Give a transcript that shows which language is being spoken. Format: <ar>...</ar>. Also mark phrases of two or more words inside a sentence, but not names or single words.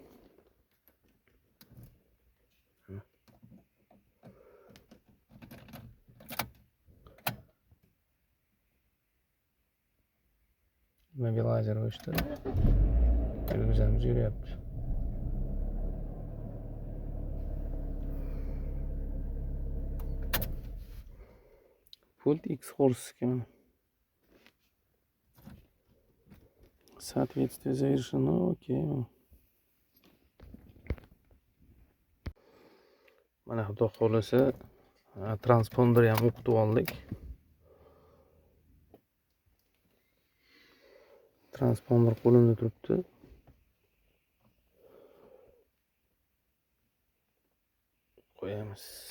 <uz>Mobilizer o'chdi. Yurgizamiz, yuryapti. Pult X-Horse.</uz> <ru>Соответствие завершено. Окей.</ru> <uz>Mana xudo xohlasa transponder ham o'qitib oldik. Transponder qo'limda turibdi. Qo'yamiz.</uz>